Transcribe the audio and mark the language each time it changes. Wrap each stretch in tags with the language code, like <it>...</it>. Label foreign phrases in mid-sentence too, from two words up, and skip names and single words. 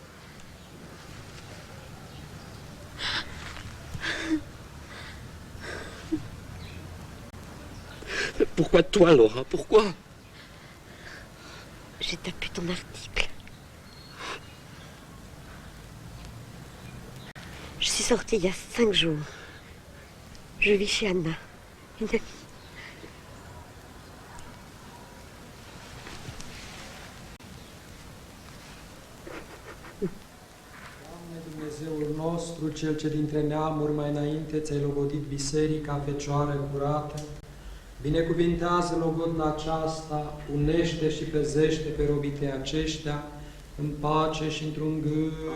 <fr>Pourquoi toi, Laura? Pourquoi? J'ai tapé ton article. Je suis sortie il y a 5 jours. Je vis chez Anna, une amie.</fr> <ro>Dumnezeul nostru, Cel ce dintre neamuri mai înainte ți-ai logodit biserica, Fecioară curată, binecuvintează logodna aceasta, unește și pezește pe robitei aceștia, în pace și într-un gând.</ro>